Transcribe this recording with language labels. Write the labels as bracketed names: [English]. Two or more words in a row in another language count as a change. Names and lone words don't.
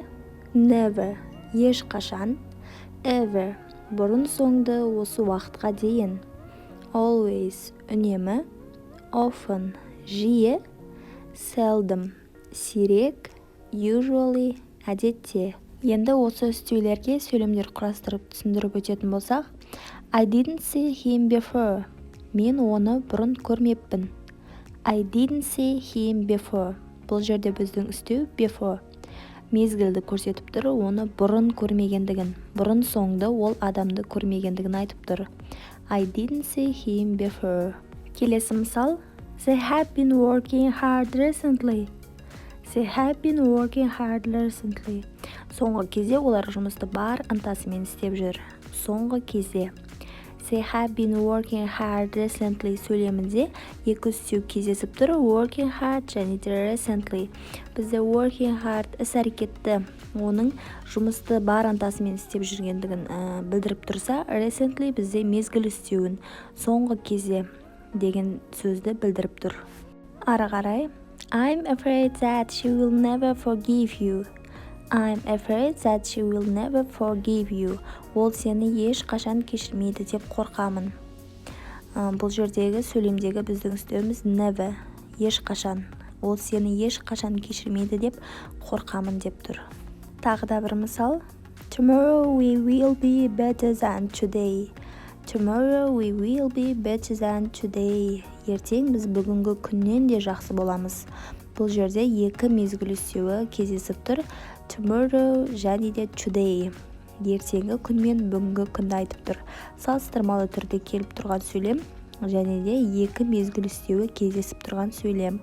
[Kazakh] Never, ешқашан. Ever, бұрын соңды осы уақытқа дейін. Always, үнемі. Often, жиі. Seldom, сирек. Usually, әдетте. Енді осы үстеулерге сөйлемдер құрастырып түсіндіріп өтетін болсақ, [English] I didn't see him before. [Kazakh] Мен оны бұрын көрмеппін. [English] I didn't see him before. [Kazakh] Бұл жерде біздің үстеу before. Мезгілді көрсетіп тұр, оны бұрын көрмегендігін, бұрын соңды ол адамды көрмегендігін айтып тұр. [English] I didn't see him before. [Kazakh] Келесі мысал, [English] They have been working hard recently. They have been working hard recently. [Kazakh] Соңғы кезде олар жұмысты бар ынтасымен істеп жүр. Соңғы кезде. [English] They have been working hard recently [Kazakh] сөйлемінде екі үстеу кездесіп тұр. [English] Working hard [Kazakh] және де recently. Бізде [English] working hard [Kazakh] іс-әрекетті, оның жұмысты бар ынтасымен істеп жүргендігін білдіріп тұрса, recently бізде мезгіл үстеуін соңғы кезде деген сөзді білдіріп тұр. Ары қарай, [English] I'm afraid that she will never forgive you. I'm afraid that she will never forgive you. [Kazakh] Ол сені еш қашан кешірмейді деп қорқамын. Бұл жердегі сөйлемдегі біздің үстеуіміз never, еш қашан. Ол сені еш қашан кешірмейді деп қорқамын деп тұр. Тағы да бір мысал. [English] Tomorrow we will be better than today. Tomorrow we will be better than today. [Kazakh] Ертең біз бүгінгі күннен де жақсы боламыз. Бұл жерде екі мезгіл үстеуі кездесіп тұр. Tomorrow және де today. ертеңгі күн мен бүгінгі күнді айтып тұр. Салыстырмалы түрде келіп тұрған сөйлем және де екі мезгіл үстеуі кездесіп тұрған сөйлем.